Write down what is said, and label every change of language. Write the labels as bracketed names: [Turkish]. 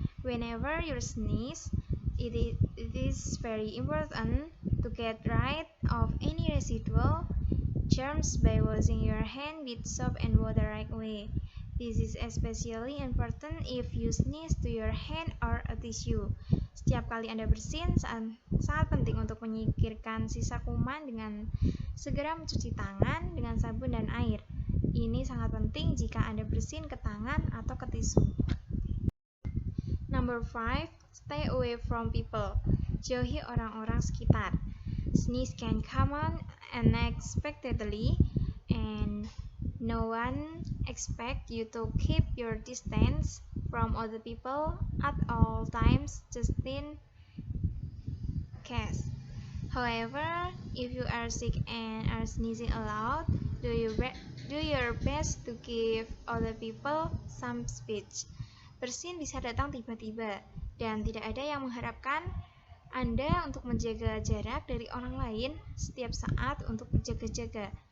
[English] Whenever you sneeze, it is very important to get rid of any residual germs by washing your hand with soap and water right away. This is especially important if you sneeze to your hand or a tissue. [Indonesian] Setiap kali Anda bersin, sangat penting untuk menyingkirkan sisa kuman dengan segera mencuci tangan dengan sabun dan air. Ini sangat penting jika Anda bersin ke tangan atau ke tisu. [English] Number 5, stay away from people. [Indonesian] Jauhi orang-orang sekitar. [English] Sneeze can come on unexpectedly and no one expect you to keep your distance from other people at all times, just in case. However, if you are sick and are sneezing aloud, do your best to give other people some space. [Indonesian] Bersin bisa datang tiba-tiba dan tidak ada yang mengharapkan Anda untuk menjaga jarak dari orang lain setiap saat untuk berjaga-jaga.